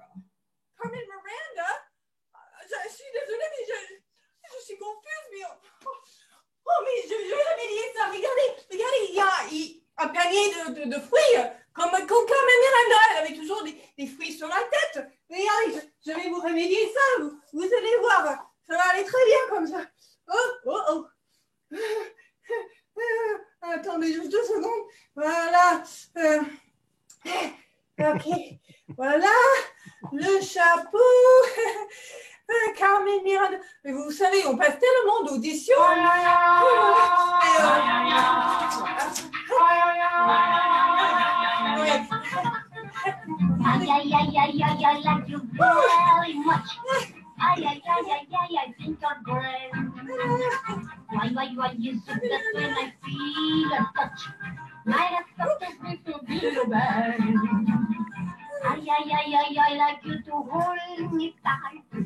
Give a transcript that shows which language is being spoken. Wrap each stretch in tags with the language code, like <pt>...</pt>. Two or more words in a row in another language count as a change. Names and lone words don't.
<fr>Carmen Miranda? Je suis désolée, mais je suis confuse, mais... Oh, mais je vais jamais dire ça. Regardez, il y a un panier de fruits, comme Carmen Miranda, elle avait toujours des fruits sur la tête. Regardez, je vais vous remédier ça, vous allez voir, ça va aller très bien comme ça. oh. Attendez juste 2 secondes. Voilà. Ok. Voilà. Le chapeau. Carmen Miranda. Mais vous savez, on passe tellement d'auditions. Ay, ay, ay, ay, ay,</fr> <en>I like you very much. Ay, ay, ay, ay, ay, I think you're great. Why, you said that when I feel a touch, my stuff makes me feel bad. Ay, ay, ay, ay, I like you to hold me tight.</en>